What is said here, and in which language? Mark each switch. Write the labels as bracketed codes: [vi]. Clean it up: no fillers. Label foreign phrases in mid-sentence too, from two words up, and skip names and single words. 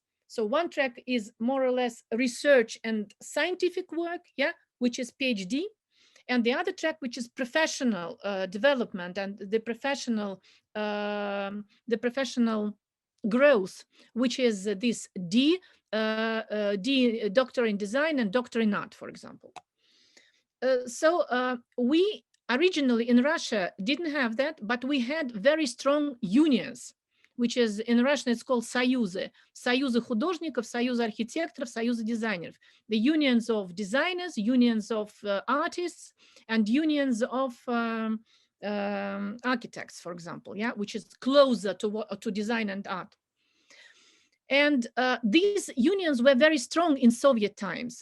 [en] So one track is more or less research and scientific work, yeah, which is PhD, and the other track, which is professional development and the professional growth, which is this D, Doctor in Design and Doctor in Art, for example. So we originally in Russia didn't have that, but we had very strong unions, which is in Russian it's called Союзы. [ru] Союзы художников, Союзы архитекторов, Союзы дизайнеров. [en] The unions of designers, unions of artists, and unions of architects, for example, yeah, which is closer to design and art. And these unions were very strong in Soviet times.